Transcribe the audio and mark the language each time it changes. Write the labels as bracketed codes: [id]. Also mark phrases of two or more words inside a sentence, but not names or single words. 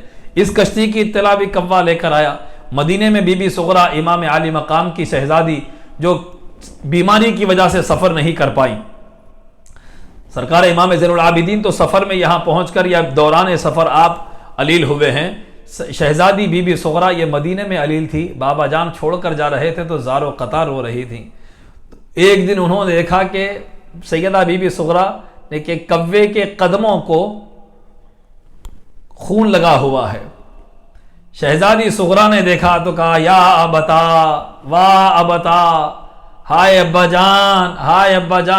[ur] اس کشتی کی اطلاع بھی کوا لے کر آیا۔ مدینے میں بی بی سغرا امام عالی مقام کی شہزادی جو بیماری کی وجہ سے سفر نہیں کر پائی، سرکار امام زین العابدین تو سفر میں یہاں پہنچ کر یا دوران سفر آپ علیل ہوئے ہیں، شہزادی بی بی سغرا یہ مدینے میں علیل تھی، بابا جان چھوڑ کر جا رہے تھے تو زار و قطار رو رہی تھیں۔ ایک دن انہوں نے دیکھا کہ سیدہ بی بی سغرا نے کہ کوے کے قدموں کو خون لگا ہوا ہے۔ شہزادی صغرا نے دیکھا تو کہا [ar] یا ابتا، واہ ابتا، [ur] ہائے ابا جان، ہائے ابا جان۔